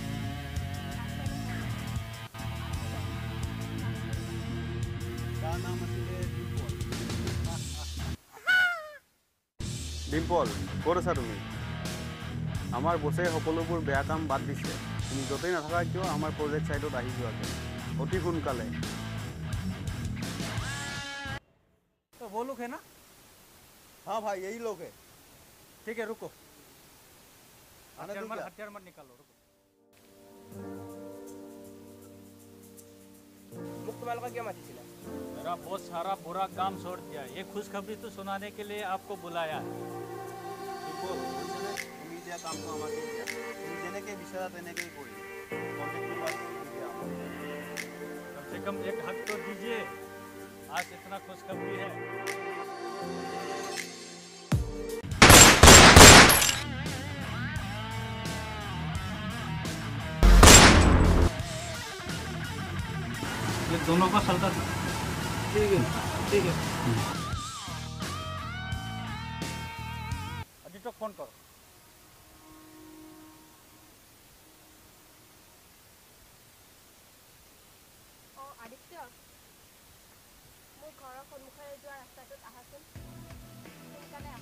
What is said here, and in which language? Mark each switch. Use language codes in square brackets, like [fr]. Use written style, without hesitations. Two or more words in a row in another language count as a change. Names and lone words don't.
[as] তাৰ নাম আছিলে ডিম্পল। ডিম্পল, ক'ত আছা তুমি? আমাৰ বছে সকলোবোৰ বেয়া কাম বাদ দিছে। তুমি য'তেই নাথাকা কিয় আমাৰ প্ৰজেক্ট সাইটত আহি যোৱাকে অতি সোনকালে। [hi] तो वो लोग है ना? हाँ भाई, यही लोग है। ठीक है, रुको। आने दो क्या? हथियार मत निकालो, रुको। [as] মোক তোমালোকে কিয় মাতিছিলা? [hi] मेरा बहुत सारा बुरा काम छोड़ दिया। ये खुशखबरी तो सुनाने के लिए आपको बुलाया। [as] ডিম্পল, তুমি দিয়া কামটো আমাকে দিয়া। তুমি যেনেকৈ বিচাৰা তেনেকৈ কৰিম। কণ্টেক্টটো বাছ দিয়া আমাক। [hi] कम से कम एक हक तो दीजिए। आज इतना खुशखबरी है। ये दोनों का चलता था। ठीक है, ठीक है। अभी तो फोन करो। [as] আদিত্য, মোৰ ঘৰৰ সন্মুখেৰে যোৱা ৰাস্তাটোত আহাচোন। সোনকালে আহা।